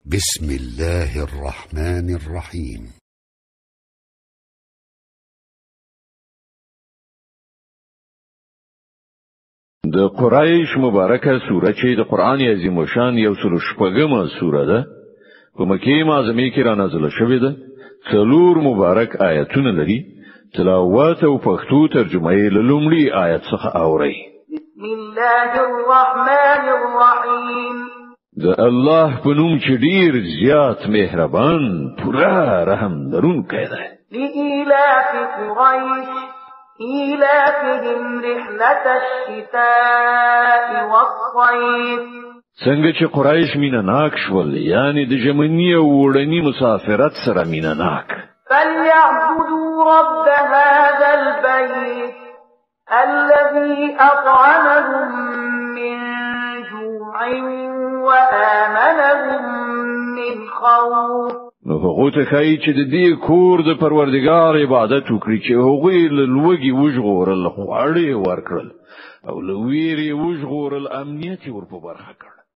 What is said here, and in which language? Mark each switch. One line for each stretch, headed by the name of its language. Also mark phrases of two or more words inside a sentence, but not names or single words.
Arabic: بسم الله الرحمن الرحيم.
Pashto: د قریش مبارکه سوره چې د قران عظیم شان یو سل شپږمه سوره ده په مکه معظمه کې را نازله شوې ده. څلور مبارک آیاتونه لري. تلاوت او پښتو ترجمه یې له لومړي آیت څخه اوري.
Arabic: بسم الله الرحمن الرحیم.
Pashto: د الله په نوم چې ډیر زیات مهربان پورا رحم لرونکی دی.
Arabic: لإيلاف قريش إيلافهم رحلة الشتاء والصيف.
Pashto: څنګه چې قریش مینه شول یعنی د ژمنی او وړنی مسافرت سره مینه
Arabic: فليعبدوا رب هذا البيت الذي أطعمهم من جوع وآمنهم من خوف.
Pashto: نو هغه ته کوي چې د دې کور د پروردګار عبادت وکړي چې هغه له لوګي وژغورل خواړې ورکړل او له ویرې وژغورل امنیت ورپو برخه کړ.